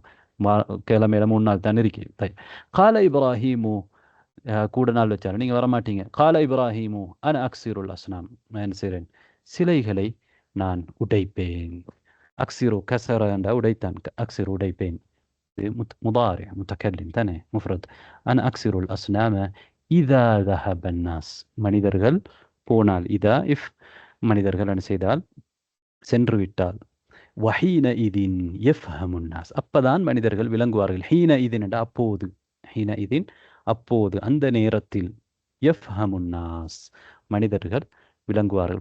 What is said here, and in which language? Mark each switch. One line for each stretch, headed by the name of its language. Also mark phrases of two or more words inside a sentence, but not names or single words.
Tamil: கிழமையில 3 நாள் தானே இருக்கு.
Arabic: قال إبراهيم,
Tamil: கூட நாள் வச்சாரு, நீங்கள் வரமாட்டீங்க.
Arabic: قال إبراهيم أنا أكسر الأصنام,
Tamil: நான் என்ன செய்கிறேன், சிலைகளை நான் உடைப்பேன்.
Arabic: أكسر كسر
Tamil: என்ற உடைத்தான், அக்சிரு உடைப்பேன்.
Arabic: مضارع متكلم தானே مفرد. أنا أكسر الأصنام إذا ذهب الناس.
Tamil: மனிதர்கள் போனால், இதா இஃப் மனிதர்கள் என்ன செய்தால், சென்று விட்டால்.
Arabic: وحينئذ يفهم الناس,
Tamil: அப்பதான் மனிதர்கள் விளங்குவார்கள்.
Arabic: حينئذ
Tamil: என்ற அப்போது,
Arabic: حينئذ
Tamil: அப்போது, அந்த நேரத்தில்.
Arabic: يفهم الناس
Tamil: மனிதர்கள் விளங்குவார்கள்.